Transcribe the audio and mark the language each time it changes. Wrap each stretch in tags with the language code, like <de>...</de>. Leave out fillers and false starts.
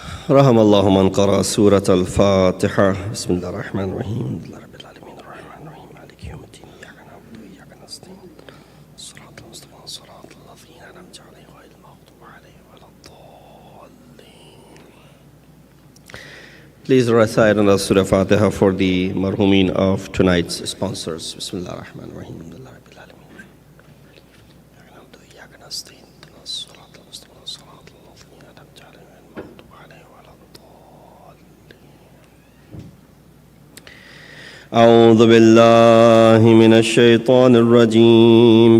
<ar>رحم الله من قرأ سورة الفاتحة. بسم الله الرحمن الرحيم. الحمد لله رب العالمين الرحمن الرحيم مالك يوم الدين إياك نعبد وإياك نستعين الصراط المستقيم صراط الذين أنعمت عليهم غير المغضوب عليهم ولا الضالين.</ar> <en>Please recite another Surah Fatiha for the marhumin of tonight's sponsors.</en> <ar>بسم الله الرحمن الرحيم. الحمد لله رب العالمين إياك نعبد وإياك نستعين الصراط المستقيم صراط الذين أنعمت عليهم غير المغضوب عليهم ولا الضالين. أعوذ بالله من الشيطان الرجيم.</ar>